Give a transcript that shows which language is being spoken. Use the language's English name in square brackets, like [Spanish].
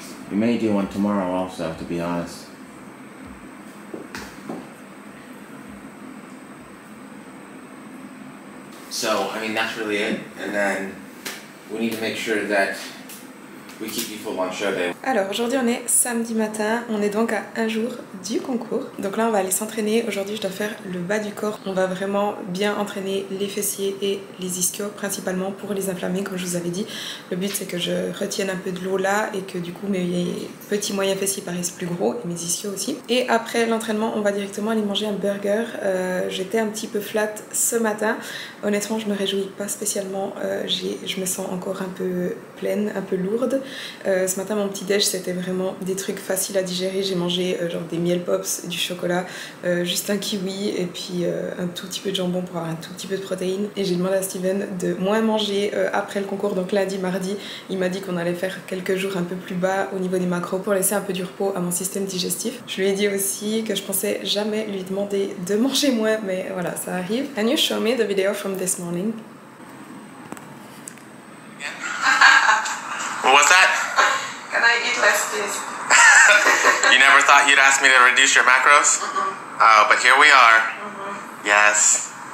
[English] We may do one tomorrow also, to be honest. So, I mean, that's really it. And then we need to make sure that we keep you full on show day. [French] Alors aujourd'hui on est samedi matin, on est donc à un jour du concours. Donc là on va aller s'entraîner, aujourd'hui je dois faire le bas du corps. On va vraiment bien entraîner les fessiers et les ischios principalement pour les inflammer comme je vous avais dit. Le but c'est que je retienne un peu de l'eau là et que du coup mes petits moyens fessiers paraissent plus gros et mes ischios aussi. Et après l'entraînement on va directement aller manger un burger. J'étais un petit peu flat ce matin, honnêtement je me réjouis pas spécialement, je me sens encore un peu pleine, un peu lourde. Ce matin mon petit déj c'était vraiment des trucs faciles à digérer. J'ai mangé genre des miel pops, du chocolat, juste un kiwi et puis un tout petit peu de jambon pour avoir un tout petit peu de protéines. Et j'ai demandé à Steven de moins manger après le concours, donc lundi, mardi. Il m'a dit qu'on allait faire quelques jours un peu plus bas au niveau des macros pour laisser un peu du repos à mon système digestif. Je lui ai dit aussi que je pensais jamais lui demander de manger moins, mais voilà, ça arrive. [English] Can you show me the video from this morning? What's that? Can I eat less, please? You never thought you'd ask me to reduce your macros? Oh, but here we are. Yes.